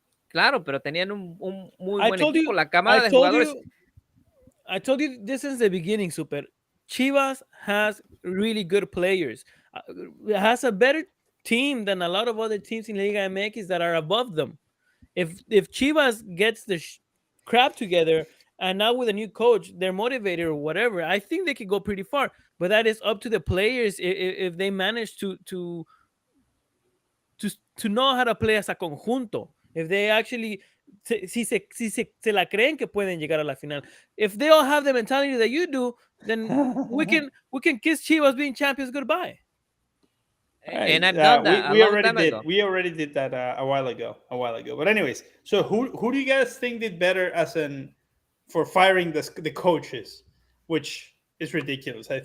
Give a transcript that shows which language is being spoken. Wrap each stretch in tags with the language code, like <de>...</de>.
<es>Claro, pero tenían un muy buen equipo, la cámara de jugadores.</es> <en>I told you this since the beginning, Super. Chivas has really good players. Has a better team than a lot of other teams in Liga MX that are above them. If Chivas gets the crap together and now with a new coach, they're motivated or whatever, I think they could go pretty far. But that is up to the players if they manage to know how to play as a conjunto. If they actually</en> <es>se la creen que pueden llegar a la final.</es> <en>If they all have the mentality that you do, then we can kiss Chivas being champions goodbye. And I've done that a long time ago. We already did that a while ago. But anyways, so who do you guys think did better for firing the coaches, which is ridiculous.</en>